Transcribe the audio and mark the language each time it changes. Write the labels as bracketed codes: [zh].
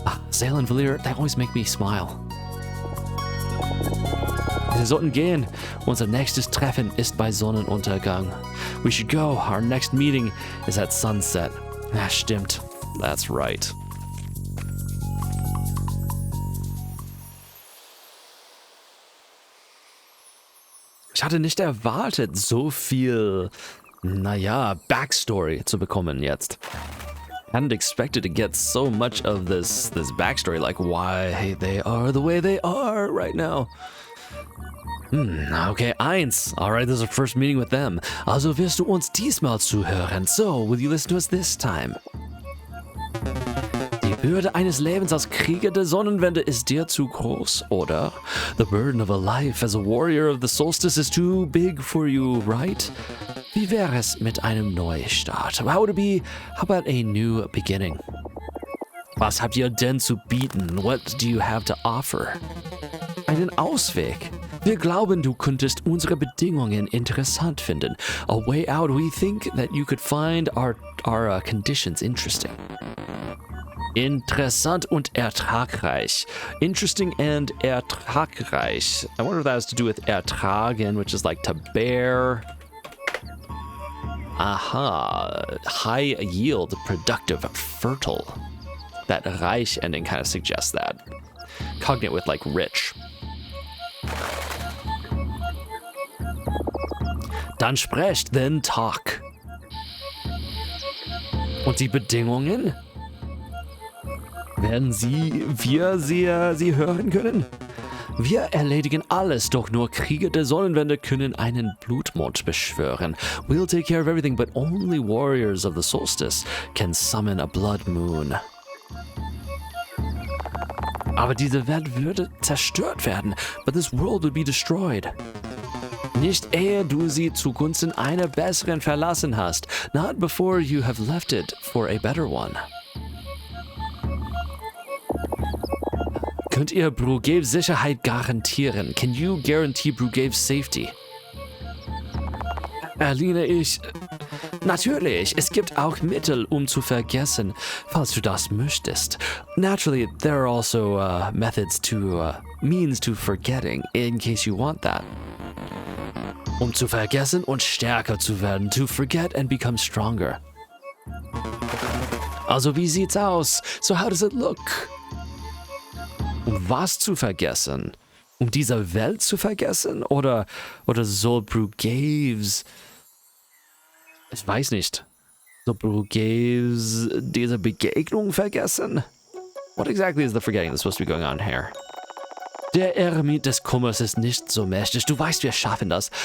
[en] Zale and Valier, they always make me smile. [de] Wir sollten gehen. Unser nächstes Treffen ist bei Sonnenuntergang. [en] We should go. Our next meeting is at sunset. Stimmt. That's right. [de] Ich hatte nicht erwartet, so viel, Backstory zu bekommen jetzt. [en] hadn't expected to get so much of this backstory, like why they are the way they are right now. Okay, eins. Alright, this is our first meeting with them. [de] Also wirst du uns diesmal zuhören. [en] So, will you listen to us this time? [de] Die Bürde eines Lebens als Krieger der Sonnenwende ist dir zu groß, oder? [en] The burden of a life as a warrior of the solstice is too big for you, right? [de] Wie wäre es mit einem Neustart? [en] How would it be? How about a new beginning? [de] Was habt ihr denn zu bieten? [en] What do you have to offer? [de] Einen Ausweg. Wir glauben, du könntest unsere Bedingungen interessant finden. [en] A way out, we think that you could find our conditions interesting. [de] Interessant und ertragreich. [en] Interesting and ertragreich. I wonder if that has to do with ertragen, which is like to bear. Aha. High yield, productive, fertile. That reich ending kind of suggests that. Cognate with like rich. [de] Dann sprecht, [en] then talk. [de] Und die Bedingungen? Werden wir sie hören können? Wir erledigen alles, doch nur Krieger der Sonnenwende können einen Blutmond beschwören. [en] We'll take care of everything, but only warriors of the solstice can summon a blood moon. [de] Aber diese Welt würde zerstört werden. [en] But this world would be destroyed. [de] Nicht ehe du sie zugunsten einer besseren verlassen hast. [en] Not before you have left it for a better one. [de] Könnt ihr Brugaves Sicherheit garantieren? [en] Can you guarantee Brugaves safety? [de] Erline ich... Natürlich, es gibt auch Mittel, um zu vergessen, falls du das möchtest. [en] Naturally, there are also methods to... means to forgetting, in case you want that. [de] Um zu vergessen und stärker zu werden. [en] To forget and become stronger. [de] Also wie sieht's aus? [en] So how does it look? [de] Um was zu vergessen? Um diese Welt zu vergessen? Oder soll Brugaves... Ich weiß nicht. Soll Brugaves diese Begegnung vergessen? [en] What exactly is the forgetting that's supposed to be going on here? [de] Der Eremit des Kummers ist nicht so mächtig. Du weißt, wir schaffen das.